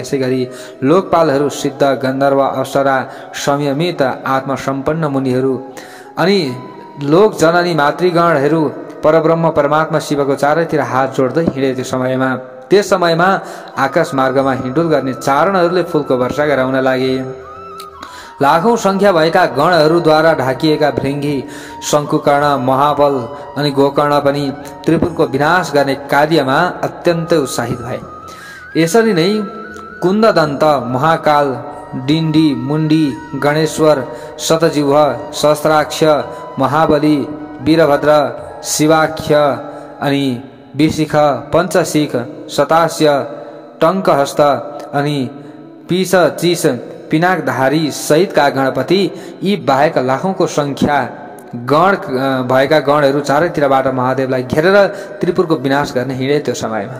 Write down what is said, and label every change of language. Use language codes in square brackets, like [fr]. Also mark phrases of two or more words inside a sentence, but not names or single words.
[ne] यसै गरी लोकपालहरू, सिद्ध, गन्धर्व, अप्सरा, संयमित आत्मसम्पन्न मुनिहरू अनि लोक जननी मातृगणहरू परब्रह्म परमात्मा शिवको चारैतिर हात जोड्दै हिँडे त्यस समयमा आकाश मार्गमा हिँडुल गर्ने चारणहरूले फूलको वर्षा गराउन लागे। लाखौं संख्या भएका गणहरूद्वारा ढाकिएका भृङ्गी, शङ्कुकर्ण, महाबल अनि गोकर्ण पनि त्रिपुरको विनाश गर्ने कार्यमा अत्यन्तै उत्साहित भए। यसरी नै कुन्ददन्त, महाकाल, डिन्डी, मुण्डी, गणेश्वर, शतजिह्व, सहस्राक्ष, महाबली, वीरभद्र, शिवाख्य अनि विशिख, पञ्चशिख, शतास्य, टङ्कहस्त अनि पिसचिस, पिनाकधारी सहितका गणपति यी बाहेक लाखौंको संख्या गण भएका गणहरू चारैतिरबाट महादेवलाई घेरेर त्रिपुरको विनाश गर्न हिँडे त्यो समयमा।